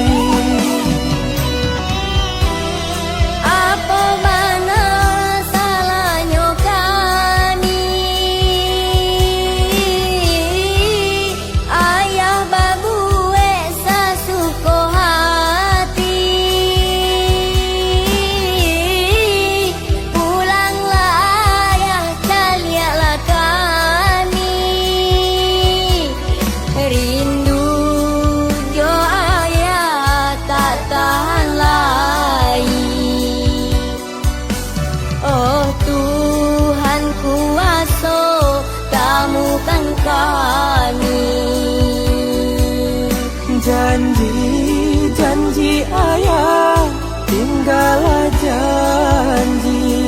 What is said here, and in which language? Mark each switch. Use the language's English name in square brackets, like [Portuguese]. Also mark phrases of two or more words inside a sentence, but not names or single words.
[Minangkabau] Apa mana salahnya kami, ayah babue sasuko hati. Pulanglah ayah, calialah kami, rindu jo ayah tak tahan lagi. [Indonesian] Oh Tuhan kuasa, temukan kami. Janji ayah tinggal janji.